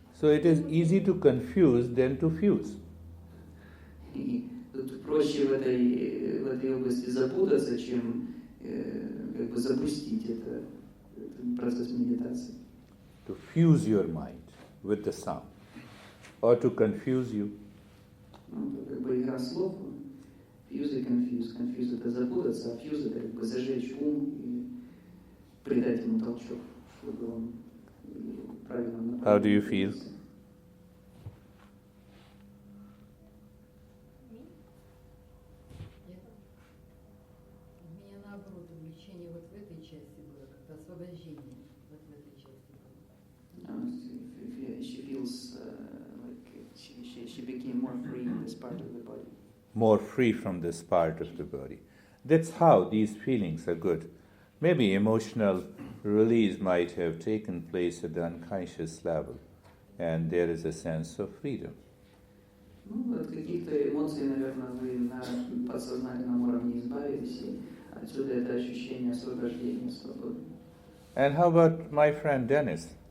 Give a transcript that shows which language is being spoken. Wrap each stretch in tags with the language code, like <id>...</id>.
<en>So it is easy to confuse than to fuse.</en> <ru>И тут проще в этой области запутаться, чем как бы запустить этот процесс медитации.</ru> <en>To fuse your mind with the sound, or to confuse you.</en> <ru>Это как бы игра слов. Fuse и confuse. Confuse — это запутаться, а fuse — это как бы зажечь ум и придать ему толчок, чтобы он правильно направил.</ru> <en>How do you feel?</en> <ru>У меня наоборот увлечение вот в этой части было, как-то освобождение вот в этой части было.</ru> <en>She feels like she became more free in this part of the body. More free from this part of the body. That's how these feelings are good. Maybe emotional release might have taken place at the unconscious level, and there is a sense of freedom.</en> <ru>Ну, от каких-то эмоций, наверное, вы на подсознательном уровне избавились, и отсюда это ощущение освобождения, свободы.</ru> <en>And how about my friend Dennis?</en>